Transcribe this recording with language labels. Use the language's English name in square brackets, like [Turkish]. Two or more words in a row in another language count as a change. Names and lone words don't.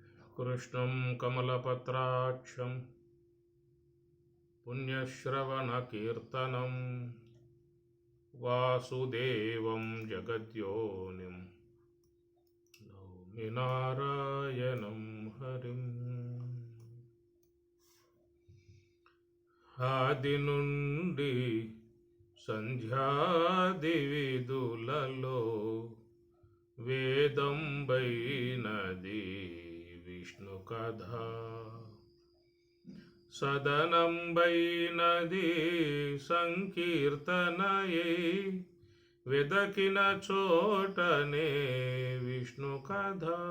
[Sanskrit] कृष्णं कमलपत्राक्षं पुण्यश्रवणकीर्तनं वासुदेवं जगद्योनिं नौमि नारायणं हरिम्। [Telugu] ఆది నుండి సంధ్యాది విధులలో వేదంబైనది విష్ణు కథ, సదనంబైనది సంకీర్తనయే, వెదకిన చోటనే విష్ణు కథ,